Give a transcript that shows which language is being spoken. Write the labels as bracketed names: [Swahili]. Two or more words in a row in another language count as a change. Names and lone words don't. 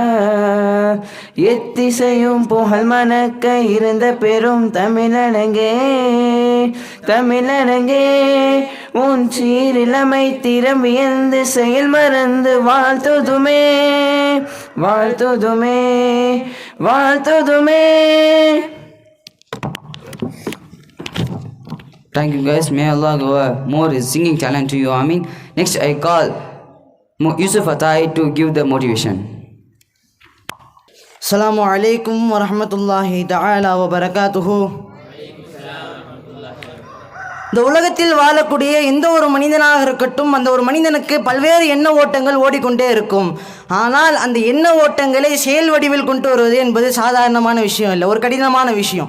[Tamil] எத்திசையும் புகழ் மணக்க இருந்த பெரும் தமிழனங்கே தமிழனங்கே உன் சீரிலமை திறம் வியந்து செயல் மறந்து வாழ்த்துதுமே வாழ்த்துதுமே வாழ்த்துதுமே. [English] Thank you guys. May Allah give more singing talent to you, Amin. Next, I call Yusuf Atai to give the motivation. [Arabic] السلام عليكم ورحمة الله تعالى وبركاته. [Tamil] இந்த உலகத்தில் வாழக்கூடிய எந்த ஒரு மனிதனாக இருக்கட்டும், அந்த ஒரு மனிதனுக்கு பல்வேறு எண்ண ஓட்டங்கள் ஓடிக்கொண்டே இருக்கும். ஆனால் அந்த எண்ண ஓட்டங்களை செயல் வடிவில் கொண்டு வருவது என்பது சாதாரணமான விஷயம் இல்லை, ஒரு கடினமான விஷயம்.